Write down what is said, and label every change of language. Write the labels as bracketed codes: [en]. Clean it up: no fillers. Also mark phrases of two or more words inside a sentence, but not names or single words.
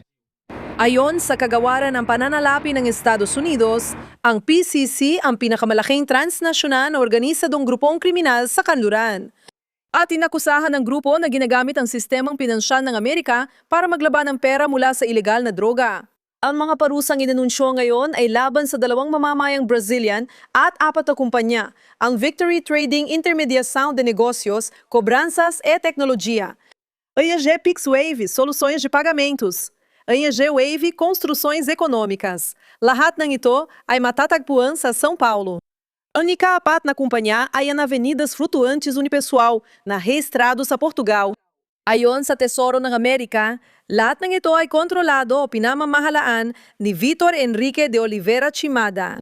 [tl] Ayon sa kagawaran ng pananalapi ng Estados Unidos, ang PCC ang pinakamalaking transnasyonal na organisadong grupong kriminal sa kanluran. At inakusahan ng grupo na ginagamit ang sistemang pinansyal ng Amerika para maglaban ng pera mula sa ilegal na droga. Ang mga parusang inanunsyo ngayon ay laban sa dalawang mamamayang Brazilian at 4 na kumpanya, ang Victory Trading Intermediação de Negócios, Cobranças e Tecnologia, ANG PixWave, Soluções de Pagamentos, ANG Wave, Construções Econômicas. Lahat ng ito ay matatagpuan sa São Paulo. Ang ika-4 na kumpanya ay ang Avenidas Flutuantes Unipessoal, na rehistrado sa Portugal. Ayon sa Tesoro ng Amerika, lahat ng ito ay kontrolado o pinamamahalaan ni Vitor Enrique de Oliveira Chimada.